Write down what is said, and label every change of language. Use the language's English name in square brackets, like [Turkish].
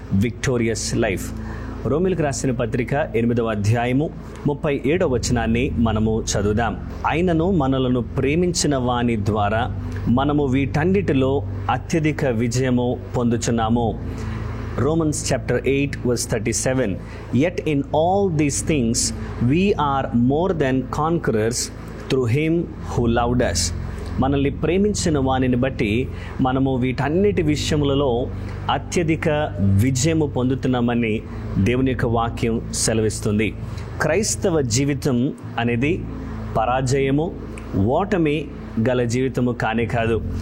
[English] Victorious life. [Telugu] రోమిలకు రాసిన పత్రిక 8వ అధ్యాయము 37వ వచనాన్ని మనము చదువుదాం. అయినను మనలను ప్రేమించిన వాని ద్వారా మనము వీటన్నిటిలో అత్యధిక విజయము పొందుచున్నాము. [English] Romans chapter 8 verse 37. Yet in all these things we are more than conquerors through him who loved us. [Telugu] మనల్ని ప్రేమించిన వానిని బట్టి మనము వీటన్నిటి విషయములలో అత్యధిక విజయము పొందుతున్నామని దేవుని యొక్క వాక్యం సెలవిస్తుంది. క్రైస్తవ జీవితం అనేది పరాజయము, ఓటమి గల జీవితము కానే కాదు.